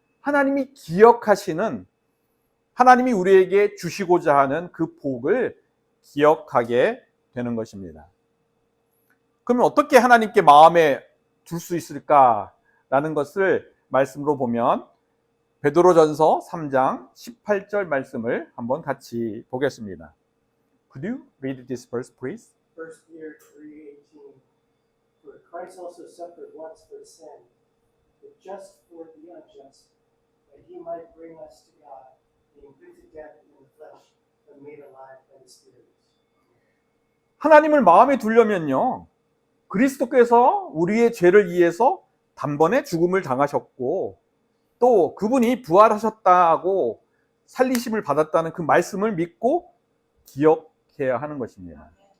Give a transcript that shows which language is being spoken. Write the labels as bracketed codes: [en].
[ko] 하나님이 기억하시는, 하나님이 우리에게 주시고자 하는 그 복을 기억하게 되는 것입니다. 그러면 어떻게 하나님께 마음에 둘 수 있을까라는 것을 말씀으로 보면 베드로전서 3장 18절 말씀을 한번 같이 보겠습니다. [en] Could you read this verse, please? 1 Peter 3:18. For Christ also suffered once for sin, the just for the unjust, that he might bring us to God, being put to death in the flesh, but made alive by the Spirit. [ko] 하나님을 마음에 두려면요, 그리스도께서 우리의 죄를 위해서 단번에 죽음을 당하셨고, 또 그분이 부활하셨다고 살리심을 받았다는 그 말씀을 믿고 기억해야 하는 것입니다.